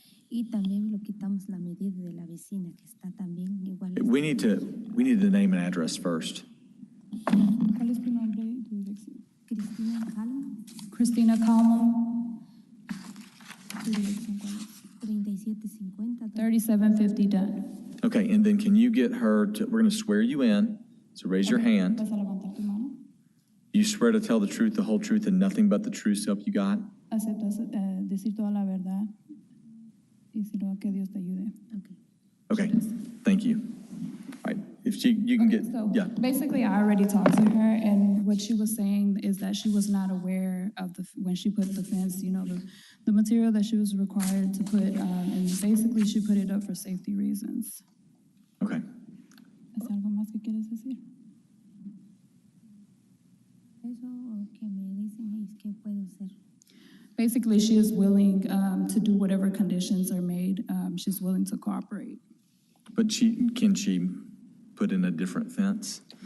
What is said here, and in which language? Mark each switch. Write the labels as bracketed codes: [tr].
[es] Y también lo quitamos la medida de la vecina que está también igual. [en] We need the name and address first. [es] ¿Cuál es tu nombre y tu dirección? Cristina Calma, Christina Calmo. ¿Tu dirección cuál es? 3750. [en] 3750 Dunn. Okay, and then can you get her to, we're going to swear you in, so raise your hand. [es] ¿Vas a levantar tu mano? [en] You swear to tell the truth, the whole truth, and nothing but the truth, so help you God? [es] ¿Aceptas decir toda la verdad? Y si no, que Dios te ayude. [en] Okay, thank you. All right, if you can get, So yeah. basically, I already talked to her, and what she was saying is that she was not aware of when she put the fence, the material that she was required to put, and basically she put it up for safety reasons. Okay. [es] ¿Es algo más que quieres decir? Eso o que me dicen es que puedo hacer. [en] Basically, she is willing to do whatever conditions are made. She's willing to cooperate. But can she put in a different fence?